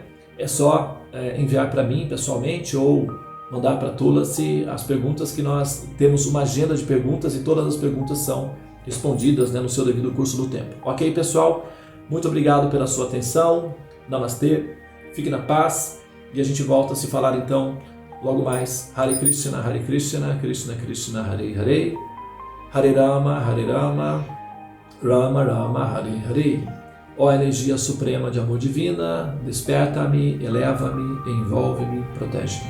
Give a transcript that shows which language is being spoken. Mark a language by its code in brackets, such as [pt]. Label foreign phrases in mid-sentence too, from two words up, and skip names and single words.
[pt] É só enviar para mim pessoalmente ou mandar para a Tulasi as perguntas, que nós temos uma agenda de perguntas e todas as perguntas são respondidas, né, no seu devido curso do tempo. Ok, pessoal? Muito obrigado pela sua atenção. Namastê, fique na paz e a gente volta a se falar então logo mais. [sa] हरे कृष्ण कृष्ण कृष्ण हरे हरे हरे राम राम राम हरे हरे. [pt] Ó energia suprema de amor divina, desperta-me, eleva-me, envolve-me, protege-me.